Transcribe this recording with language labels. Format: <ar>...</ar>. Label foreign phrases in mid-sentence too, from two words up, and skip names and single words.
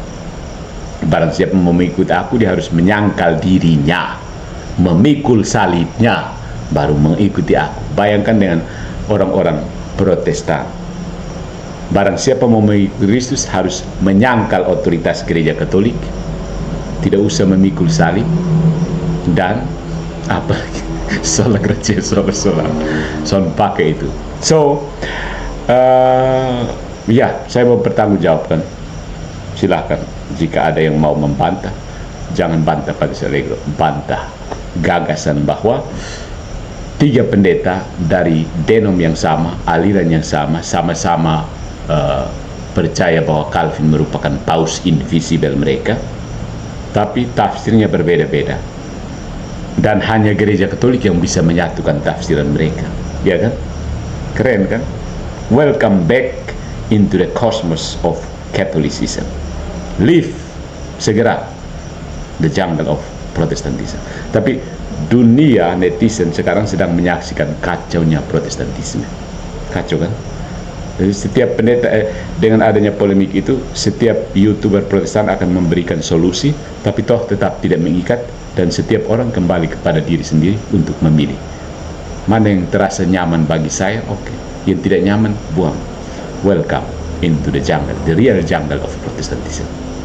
<id>Barang siapa mau mengikut aku, dia harus menyangkal dirinya, memikul salibnya, baru mengikuti aku. Bayangkan dengan orang-orang Protestan. Barang siapa mau mengikuti Kristus harus menyangkal otoritas gereja Katolik, tidak usah memikul salib, dan apa lagi?</id> <la>Sola gracia, sola son pakai itu.</la> <id>So, saya mau bertanggungjawabkan. Silahkan, jika ada yang mau membantah, jangan bantah pada Allegro, bantah gagasan bahwa 3 pendeta dari denom yang sama, aliran yang sama, sama-sama percaya bahwa Calvin merupakan paus invisible mereka, tapi tafsirnya berbeda-beda. Dan hanya gereja Katolik yang bisa menyatukan tafsiran mereka, ya kan? Keren kan?</id> <en>Welcome back into the cosmos of Catholicism. Leave segera the jungle of Protestantism.</en> <id>Tapi dunia netizen sekarang sedang menyaksikan kacaunya Protestantisme. Kacau kan? Jadi setiap pendeta dengan adanya polemik itu, setiap YouTuber Protestan akan memberikan solusi, tapi toh tetap tidak mengikat, dan setiap orang kembali kepada diri sendiri untuk memilih. Mana yang terasa nyaman bagi saya, oke. Yang tidak nyaman, buang.</id> <en>Welcome into the jungle, the real jungle of Protestantism.</en>